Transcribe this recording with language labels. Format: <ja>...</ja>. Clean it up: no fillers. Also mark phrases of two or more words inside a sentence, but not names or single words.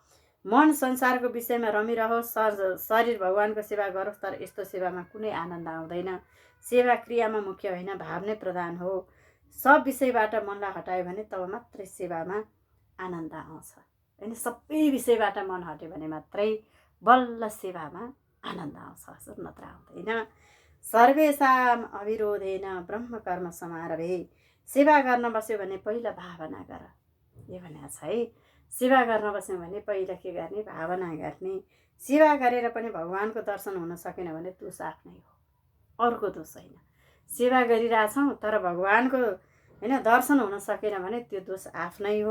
<ne>मन संसारको विषयमा रमिरहोस्, शरीर भगवानको सेवा गरोस्, तर यस्तो सेवामा कुनै आनन्द आउँदैन। सेवा क्रियामा मुख्य होइन, भाव नै प्रधान हो। सब विषयबाट मनलाई हटायो भने तब मात्रै सेवामा आनन्द आउँछ होइन। सबै विषयबाट मन हट्यो भने मात्रै बल्ल सेवामा आनन्द आउँछ, नत्र आउँदैन।</ne> <sa>सर्वेषाम अविरोधेन ब्रह्म कर्म समारभे।</sa> <ne>सेवा गर्न बस्यो भने पहिला भावना गर, यो भनेको छ है। सेवा गर्न बस्यो भने पहिला के गर्ने? भावना गर्ने। सेवा गरेर पनि भगवानको दर्शन हुन सकेन भने दोष आफ्नै हो, अर्को दोष होइन। सेवा गरिरहेछौँ तर भगवानको होइन दर्शन हुन सकेन भने त्यो दोष आफ्नै हो।</ne>